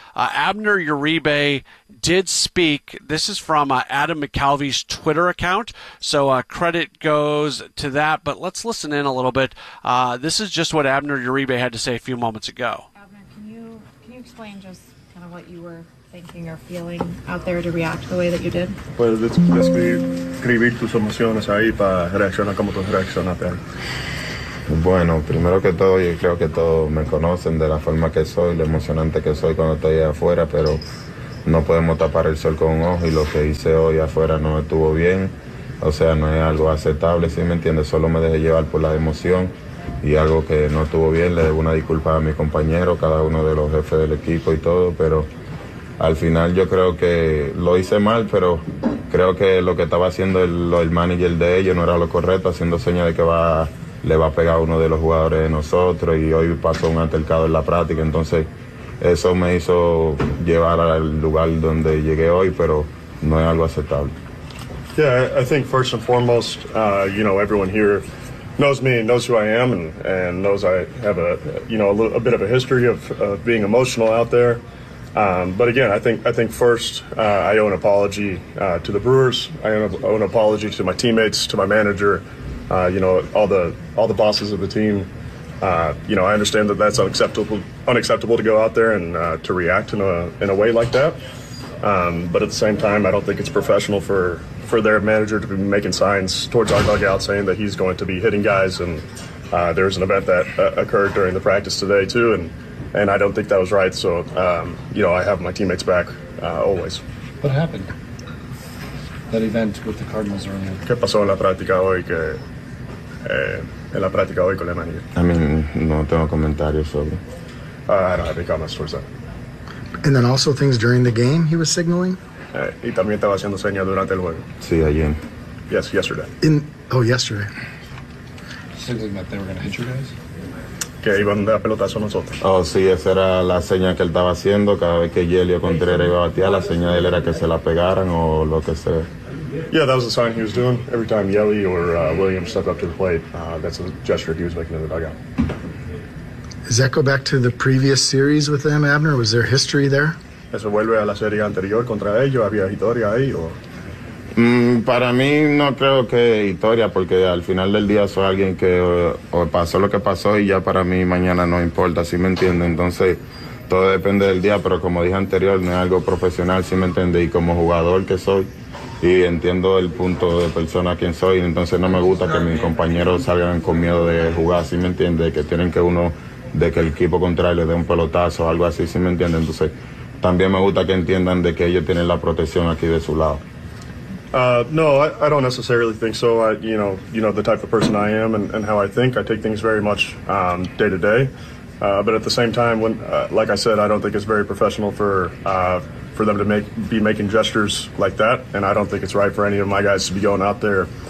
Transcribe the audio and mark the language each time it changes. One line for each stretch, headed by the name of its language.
English: Abner Uribe did speak. This is from Adam McAlvey's Twitter account. So credit goes to that. But let's listen in a little bit. This is just what Abner Uribe had to say a few moments ago. Abner, can you explain just what you were thinking or feeling out there to react the way that you did?
Spanish: Pues describir tus emociones ahí para reaccionar como tú reaccionaste. Bueno, primero que todo, yo creo que todos me conocen de la forma que soy, lo emocionante que soy cuando estoy afuera, pero no podemos tapar el sol con un ojo y lo que hice hoy afuera no estuvo bien. O sea, no es algo aceptable, ¿sí me entiendes? Solo me dejé llevar por la emoción. Y algo que no estuvo bien, le debo una disculpa a mi compañero, cada uno de los jefes del equipo y todo, pero al final yo creo que lo hice mal, pero creo que lo que estaba haciendo el manager de ellos no era lo correcto, haciendo señas de que le va a pegar a uno de los jugadores de nosotros, y hoy pasó un altercado en la práctica, entonces eso me hizo llevar al lugar donde llegué hoy, pero no es algo aceptable.
English: Yeah, I think first and foremost, you know, everyone here knows me and knows who I am, and knows I have a bit of a history of being emotional out there. But again, I think first I owe an apology to the Brewers. I owe an apology to my teammates, to my manager. All the bosses of the team. I understand that that's unacceptable to go out there and to react in a way like that. But at the same time, I don't think it's professional for their manager to be making signs towards our dugout saying that he's going to be hitting guys. And there's an event that occurred during the practice today too. And I don't think that was right. So, I have my teammates back always. What happened? That event with the Cardinals earlier.
Spanish: ¿Qué pasó en la práctica hoy que, en la práctica hoy con la manager?
English: I mean,
Spanish: no tengo comentarios sobre.
English: I don't have any comments towards that. And then also things during the game he was signaling?
Spanish: Y también estaba haciendo señas durante el juego. Sí, ayer.
English: Yes, yesterday. Yesterday. Signaling that they were going to hit you guys?
Spanish: Que iban a dar pelotazo a nosotros. Oh, sí, esa era la seña que él estaba haciendo cada vez que Yelio Contreras iba a batear. La seña de él era que se la pegaran o lo que sea.
English: Yeah, that was the sign he was doing. Every time Yelly or William stepped up to the plate, that's a gesture he was making in the dugout. Does that go back to the previous series with them, Abner? Was there history there?
Spanish: Eso vuelve a la serie anterior contra ellos. Había historia ahí. Para mí no creo que historia, porque al final del día soy alguien que o pasó lo que pasó y ya para mí mañana no importa. ¿Sí me entiende? Entonces todo depende del día. Pero como dije anterior, no es algo profesional. ¿Sí me entiende? Y como jugador que soy y entiendo el punto de persona quien soy, entonces no me gusta que mis compañeros salgan con miedo de jugar. ¿Sí me entiende? Que tienen que uno de que el equipo contrario le dé un pelotazo o algo así, ¿sí me entiende? Entonces, también me gusta que entiendan de que ellos tienen la protección aquí de su lado.
English: No, I don't necessarily think so. I the type of person I am and how I think. I take things very much day to day. But at the same time, like I said, I don't think it's very professional for them to be making gestures like that. And I don't think it's right for any of my guys to be going out there